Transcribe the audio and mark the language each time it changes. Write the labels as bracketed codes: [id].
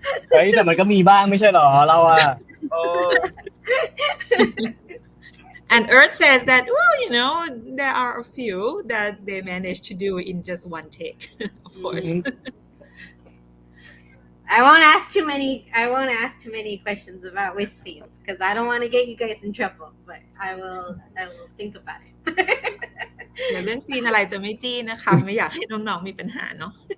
[th] เฮ้ยแต่มันก็มีบ้างไม่ใช่หรอเราอ่ะ [en] And Earth says that there are a few that they manage to do in just one take of course I won't ask too many questions about which scenes because I don't want to get you guys in trouble, but I will think about it. [th] เดี๋ยวเรื่องซีนอะไรจะไม่จี้นะคะไม่อยากให้น้องๆมีปัญหาเนาะ